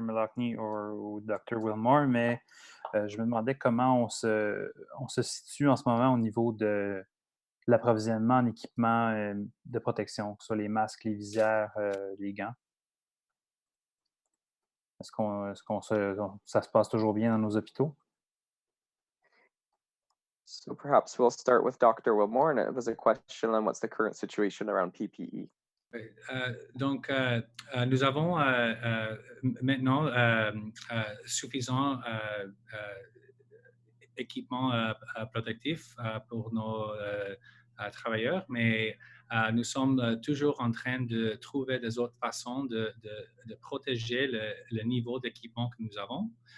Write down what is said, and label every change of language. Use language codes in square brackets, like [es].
[fr] Malakny ou Dr. Wilmore, mais je me demandais comment on se situe en ce moment au niveau de l'approvisionnement en équipement de protection, que ce soit les masques, les visières, les gants. Est-ce que ça se passe toujours bien dans nos hôpitaux? [en] So perhaps we'll start with Dr. Wilmore, and it was a question on what's the current situation around PPE. [fr] Donc, nous avons maintenant suffisant équipement protectif pour nos travailleurs, mais nous sommes toujours en train de trouver des autres façons de protéger le niveau d'équipement que nous avons.